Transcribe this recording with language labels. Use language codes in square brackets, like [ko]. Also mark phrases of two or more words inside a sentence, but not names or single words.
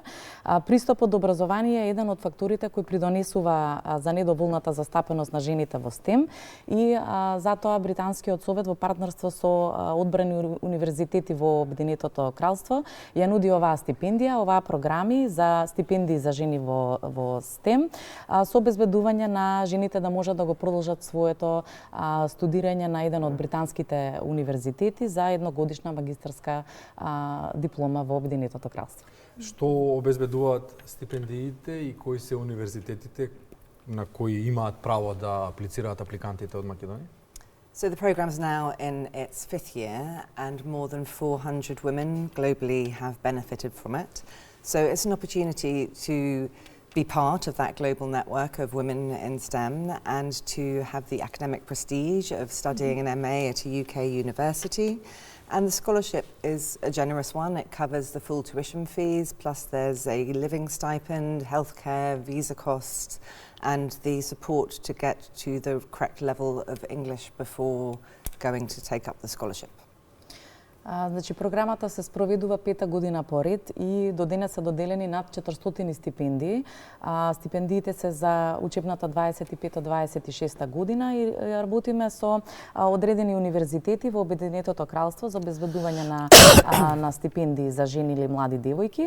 [mk] Пристапот до образование е еден од факторите кои придонесува за недоволната застапеност на жените во STEM и затоа Британскиот совет во партнерство со одбрани универзитети во Обединетото кралство ја нуди оваа стипендија, оваа програми за стипендии за жени во STEM со обезбедување на жените да можат да го продолжат своето студирање на еден од британските универзитети за едногодишна магистарска диплома во Обединетото кралство. Што обезбедуваат стипендиите и кои се универзитетите на кои имаат право да аплицираат апликантите од Македонија? [en] So the programme is now in its 5th year and more than 400 women globally have benefited from it. So it's an opportunity to be part of that global network of women in STEM and to have the academic prestige of studying an MA at a UK university. And the scholarship is a generous one. It covers the full tuition fees, plus there's a living stipend, healthcare, visa costs, and the support to get to the correct level of English before going to take up the scholarship. [mk] Значи, програмата се спроведува 5-та година поред и до денес се доделени над 400 стипендии. Стипендиите се за учебната 25-26 година и работиме со одредени универзитети во Обединетото кралство за обезбедување на стипендии за жени или млади девојки.